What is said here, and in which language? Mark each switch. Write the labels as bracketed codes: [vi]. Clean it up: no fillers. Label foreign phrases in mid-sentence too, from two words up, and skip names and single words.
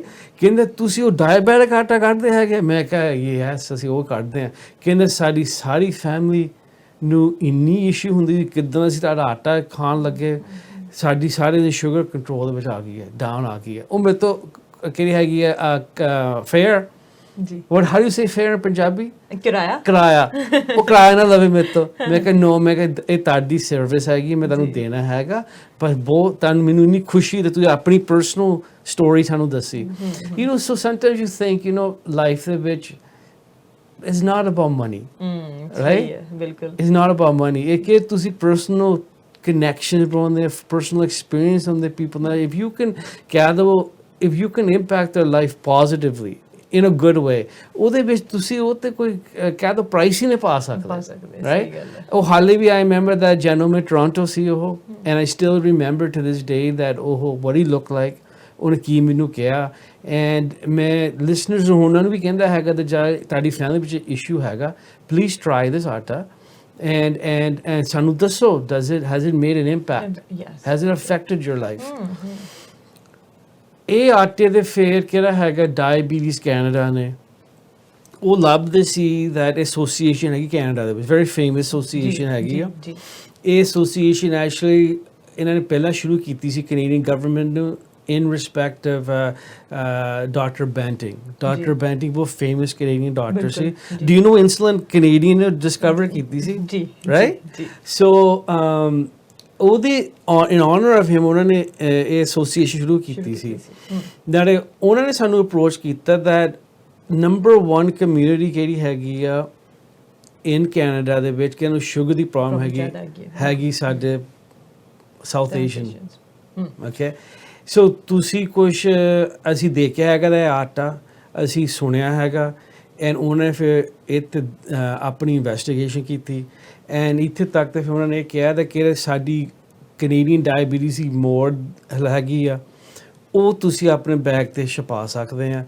[pa] ਕਹਿੰਦਾ ਤੁਸੀਂ ਉਹ ਡਾਇਬੈਟਿਕ ਆਟਾ ਕੱਢਦੇ ਹੈਗੇ? ਮੈਂ ਕਿਹਾ ਯੈਸ ਅਸੀਂ ਉਹ ਕੱਢਦੇ ਹਾਂ। ਕਹਿੰਦਾ ਸਾਡੀ ਸਾਰੀ ਫੈਮਿਲੀ ਨੂੰ ਇੰਨੀ ਇਸ਼ੂ ਹੁੰਦੀ ਕਿੱਦਾਂ ਅਸੀਂ ਤੁਹਾਡਾ ਆਟਾ ਖਾਣ ਲੱਗੇ, ਸਾਡੀ ਸਾਰੇ ਦੀ ਸ਼ੂਗਰ ਕੰਟਰੋਲ ਦੇ ਵਿੱਚ ਆ ਗਈ ਹੈ, ਡਾਊਨ ਆ ਗਈ ਹੈ। ਉਹ ਮੇਰੇ ਤੋਂ ਕਿਹੜੀ ਹੈਗੀ ਹੈ ਫੇਅਰ ਜੀ, [en] what how do you say fair in ਪੰਜਾਬੀ? [pa] ਕਿਰਾਇਆ। ਉਹ ਕਿਰਾਇਆ ਨਾ ਲਵੇ ਮੇਰੇ ਤੋਂ। ਮੈਂ ਕਿਹਾ ਨੋ, ਮੈਂ ਕਿਹਾ ਇਹ ਤੁਹਾਡੀ ਸਰਵਿਸ ਹੈਗੀ, ਮੈਂ ਤੁਹਾਨੂੰ ਦੇਣਾ ਹੈਗਾ, ਪਰ ਬਹੁਤ ਤੁਹਾਨੂੰ ਮੈਨੂੰ ਇੰਨੀ ਖੁਸ਼ੀ ਤੇ ਤੁਸੀਂ ਆਪਣੀ ਪਰਸਨਲ ਸਟੋਰੀ ਸਾਨੂੰ ਦੱਸੀ। [en] You know, so sometimes you think you know life [pa] ਦੇ ਵਿੱਚ [en] it's not about money, right? [pa] ਬਿਲਕੁਲ, [en] it's not about money। [pa] ਇਹ ਕਿ ਤੁਸੀਂ [en] ਪਰਸਨਲ connection on their personal experience on the people now, if you can gather, if you can impact their life positively in a good way, [pa] ਉਹਦੇ ਵਿੱਚ ਤੁਸੀਂ ਉਹ ਤੇ ਕੋਈ ਕਹਿ ਦੋ ਪ੍ਰਾਈਸ ਹੀ ਨਹੀਂ ਪਾ ਸਕਦੇ, ਰਾਈਟ? ਉਹ ਹਾਲੇ ਵੀ [en] I remember that gentleman [pa] Toronto ਸੀ ਉਹ, [en] and I still remember to this day that ਉਹ what he looked like, [pa] ਉਹਨੇ ਕੀ ਮੈਨੂੰ ਕਿਹਾ। ਐਂਡ ਮੈਂ ਲਿਸਨਰਸ ਨੂੰ ਉਹਨਾਂ ਨੂੰ ਵੀ ਕਹਿੰਦਾ ਹੈਗਾ ਕਿ ਤੁਹਾਡੀ ਫੈਮਿਲੀ ਵਿੱਚ ਇਸ਼ੂ ਹੈਗਾ, [en] please try this [pa] ਆਟਾ and ਸਾਨੂੰ ਦੱਸੋ, [en] has it made an impact? Yes. Has it affected your life? [pa] ਇਹ ਆਟੇ ਦੇ ਫੇਰ ਕਿਹੜਾ ਹੈਗਾ, ਡਾਇਬੀਟੀਜ਼ ਕੈਨੇਡਾ ਨੇ ਉਹ ਲੱਭਦੇ ਸੀ that ਐਸੋਸੀਏਸ਼ਨ ਹੈਗੀ ਕੈਨੇਡਾ ਦੇ ਵਿੱਚ, [en] very famous [pa] ਐਸੋਸੀਏਸ਼ਨ ਹੈਗੀ ਆ। ਇਹ ਐਸੋਸੀਏਸ਼ਨ ਐਕਚੁਅਲੀ ਇਹਨਾਂ ਨੇ ਪਹਿਲਾਂ ਸ਼ੁਰੂ ਕੀਤੀ ਸੀ [en] Canadian government [pa] ਨੂੰ [en] in respect of Dr. Banting. Dr. Banting ਬਹੁਤ famous Canadian doctor ਸੀ। Do you know insulin Canadian ਨੇ discover [pa] ਕੀਤੀ ਸੀ? ਜੀ, [en] right? So [pa] ਉਹਦੇ [en] in honor of him [pa] ਉਹਨਾਂ ਨੇ ਇਹ association ਸ਼ੁਰੂ ਕੀਤੀ ਸੀ। ਨਾਲੇ ਉਹਨਾਂ ਨੇ ਸਾਨੂੰ approach ਕੀਤਾ [en] that number 1 community [pa] ਕਿਹੜੀ ਹੈਗੀ ਆ [en] in Canada [pa] ਦੇ ਵਿੱਚ ਕਿ ਉਹਨੂੰ ਸ਼ੂਗਰ ਦੀ ਪ੍ਰੋਬਲਮ ਹੈਗੀ ਸਾਡੇ ਸਾਊਥ ਏਸ਼ੀਅਨ। [en] Okay, so [pa] ਤੁਸੀਂ ਕੁਛ ਅਸੀਂ ਦੇਖਿਆ ਹੈਗਾ ਦਾ ਆਟਾ, ਅਸੀਂ ਸੁਣਿਆ ਹੈਗਾ, ਐਂਡ ਉਹਨਾਂ ਫਿਰ ਇੱਥੇ ਆਪਣੀ ਇਨਵੈਸਟੀਗੇਸ਼ਨ ਕੀਤੀ, ਐਂਡ ਇੱਥੇ ਤੱਕ ਤੇ ਫਿਰ ਉਹਨਾਂ ਨੇ ਕਿਹਾ that ਕਿ ਸਾਡੀ ਕੈਨੇਡੀਅਨ ਡਾਇਬੀਟੀਜ਼ ਦੀ ਮੋੜ ਹੈਗੀ ਆ, ਉਹ ਤੁਸੀਂ ਆਪਣੇ ਬੈਗ ਤੇ ਛਪਾ ਸਕਦੇ ਆ।